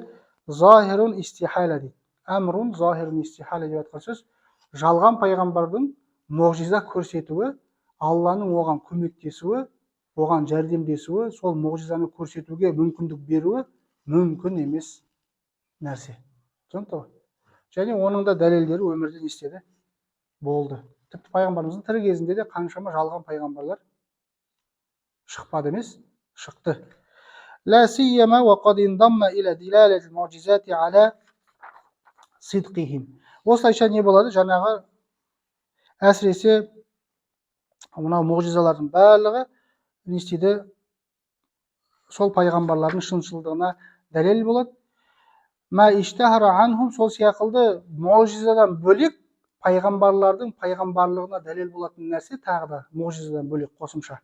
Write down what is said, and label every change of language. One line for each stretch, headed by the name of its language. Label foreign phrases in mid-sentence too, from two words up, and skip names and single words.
Arabic: ظاهر استحالة
Kazakh: дейді.
Arabic: أمر ظاهر استحالة
Kazakh: деп жатқан сөз, жалған пайғамбардың мұғжиза көрсетуі, Алланың оған көмектесуі, оған жәрдемдесуі, сол мұғжизаны көрсетуге мүмкіндік беруі мүмкін емес нәрсе. Түсінікті ғой? Және оның да дәлелдері өмірде не істеді? Болды. Тіпті пайғамбарымыздың тірі кезінде де қаншама жалған пайғамбарлар шықпады емес, шықты.
Arabic: لا سيما وقد انضم إلى دلالة المعجزات على صدقهم.
Kazakh: Осылайша не болады? Жаңағы әсіресе мынау мұғжизалардың барлығы не істейді? Сол пайғамбарлардың шыншылдығына дәлел болады.
Arabic: ما اشتهر عنهم,
Kazakh: сол сияқылды мұғжизадан бөлек пайғамбарлардың пайғамбарлығына дәлел болатын нәрсе тағы да мұғжизадан бөлек қосымша.